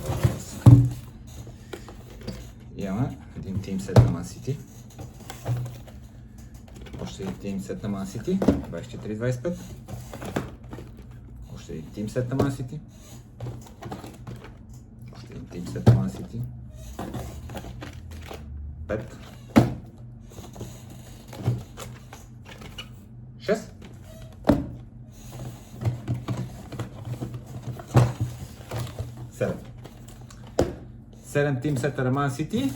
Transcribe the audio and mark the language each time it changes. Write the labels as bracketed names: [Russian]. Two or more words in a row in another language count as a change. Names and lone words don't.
[Bulgarian] Имаме един [English] Team Set [Bulgarian] на Man City. Още един [English] Team Set [Bulgarian] на Man City. 24-25. Още един [English] Team Set [Bulgarian] на Man City. Още един [English] Team Set [Bulgarian] на Man City. 5. 6. 7. 7 [English] Team Set [Bulgarian] на Man City.